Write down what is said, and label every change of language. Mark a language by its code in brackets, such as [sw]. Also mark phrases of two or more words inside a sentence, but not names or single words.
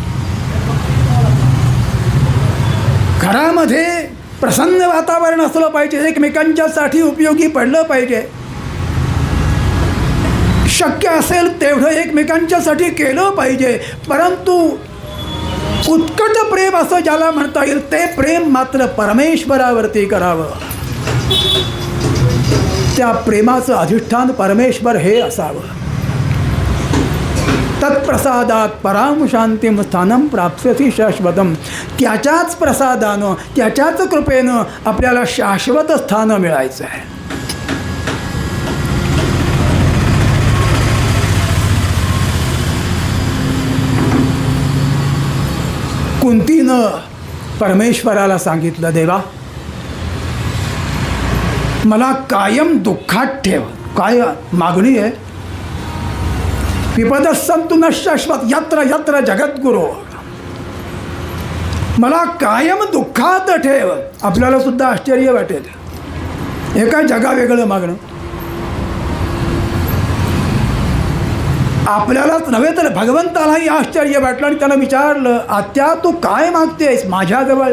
[mr] घरामध्ये प्रसन्न वातावरण असलं पाहिजे, एकमेकांच्यासाठी उपयोगी पडलं पाहिजे, शक्य असेल तेवढं एकमेकांच्यासाठी केलं पाहिजे. परंतु उत्कट प्रेम असं ज्याला म्हणता येईल ते प्रेम मात्र परमेश्वरावरती करावं. त्या प्रेमाचं अधिष्ठान परमेश्वर हे असावं. [sa] तत्प्रसादात पराम शांतीम स्थानम प्राप्स्यति शाश्वतम. [mr] त्याच्याच प्रसादानं त्याच्याच कृपेनं आपल्याला शाश्वत स्थान मिळायचं आहे. कुंतीनं परमेश्वराला सांगितलं, देवा मला कायम दुःखात ठेव. काय मागणी आहे? [sa] विपद संतु न शाश्वत यत्र यत्र जगद्गुरो. [mr] मला कायम दुःखात ठेव. आपल्याला सुद्धा आश्चर्य वाटेल, हे काय जगावेगळं मागणं. आपल्यालाच नव्हे तर भगवंतालाही आश्चर्य वाटलं आणि त्यानं विचारलं, आत्या तू काय मागतेस माझ्याजवळ?